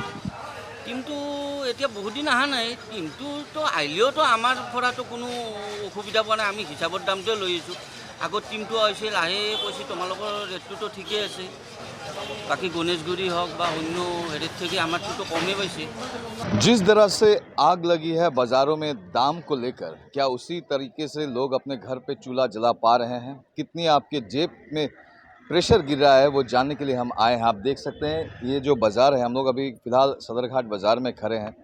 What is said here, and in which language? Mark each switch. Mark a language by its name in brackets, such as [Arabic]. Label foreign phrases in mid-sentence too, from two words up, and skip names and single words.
[Assamese] টিমটো এতিয়া বহুত দিন অহা নাই। টিমটোতো আহিলেওতো আমাৰ পৰাতো কোনো অসুবিধা পোৱা নাই। আমি হিচাপৰ দামটোৱে লৈ আহিছোঁ। আগত টিমটো আহিছিল, আহি কৈছে তোমালোকৰ ৰেটটোতো ঠিকেই আছে, বাকী গণেশগুৰি হওক বা অন্য হেৰিত থেকে আমাৰটোতো কমেই পাইছে। [Hindi] जिस तरह से आग लगी है बाज़ारों में दाम को लेकर, क्या उसी तरीके से लोग अपने घर पे चूल्हा जला पा रहे हैं? कितनी आपके जेब में प्रेशर गिर रहा है, वो जानने के लिए हम आए हैं। आप देख सकते हैं ये जो बाज़ार है, हम लोग अभी फ़िलहाल सदरघाट बाज़ार में खड़े हैं।